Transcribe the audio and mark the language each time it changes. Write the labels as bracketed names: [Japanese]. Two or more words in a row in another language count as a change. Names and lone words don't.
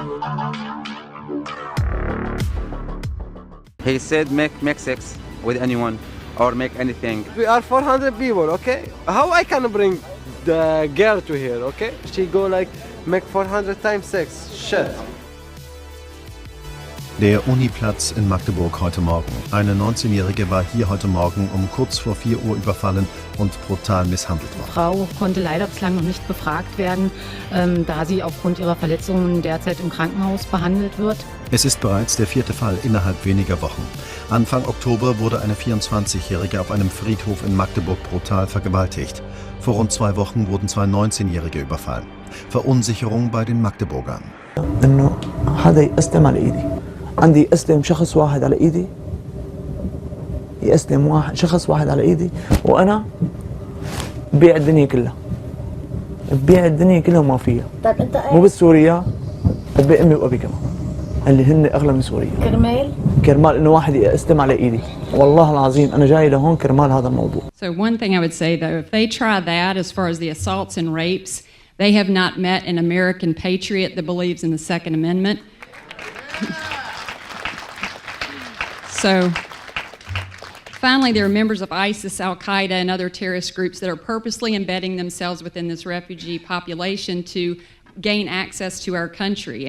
[English] He said make sex with anyone or make anything. We are 400 people, okay? How I can bring the girl to here, okay? She go like make 400 times sex. Shit. [German] Der Uniplatz in Magdeburg heute Morgen. Eine 19-Jährige war hier heute Morgen um kurz vor 4 Uhr überfallen und brutal misshandelt worden. Die Frau konnte leider bislang noch nicht befragt werden, da sie aufgrund ihrer Verletzungen derzeit im Krankenhaus behandelt wird. Es ist bereits der 4. Fall innerhalb weniger Wochen. Anfang Oktober wurde eine 24-Jährige auf einem Friedhof in Magdeburg brutal vergewaltigt. Vor rund 2 Wochen wurden 2 19-Jährige überfallen. Verunsicherung bei den Magdeburgern. [Arabic] عندي أسلم شخص واحد على إيدي يأسلم شخص واحد على إيدي وأنا ببيع الدنيا كلها وما فيها مو بس سوريا ببيع أمي وأبي كمان اللي هن أغلى من سوريا كرمال إنه واحد يأسلم على إيدي والله العظيم أنا جاي لهون كرمال هذا الموضوع. [English] So one thing I would say though, if they try that as far as the assaults and rapes, they have not met an American patriot that believes in the Second Amendment. So, finally, there are members of ISIS, Al-Qaeda, and other terrorist groups that are purposely embedding themselves within this refugee population to gain access to our country.